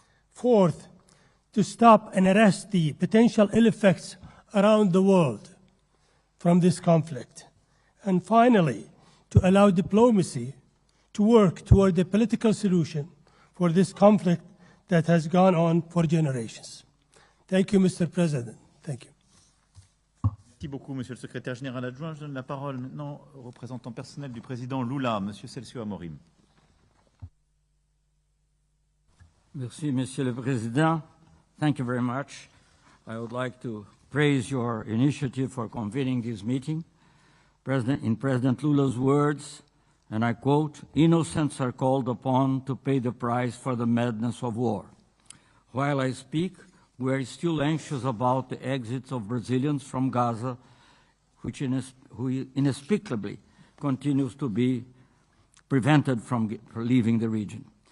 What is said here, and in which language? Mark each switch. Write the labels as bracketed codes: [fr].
[en] Fourth, to stop and arrest the potential ill effects around the world from this conflict. And finally, to allow diplomacy to work toward a political solution for this conflict that has gone on for generations. Thank you, Mr. President. Thank you. [fr] Merci beaucoup, Monsieur le Secrétaire Général Adjoint. Je donne la parole maintenant au représentant personnel du Président Lula, Monsieur Celso Amorim. Merci, Monsieur le Président. [en] Thank you very much. I would like to praise your initiative for convening this meeting. In President Lula's words, and I quote, "Innocents are called upon to pay the price for the madness of war." While I speak, we are still anxious about the exits of Brazilians from Gaza, who inexplicably continues to be prevented from leaving the region.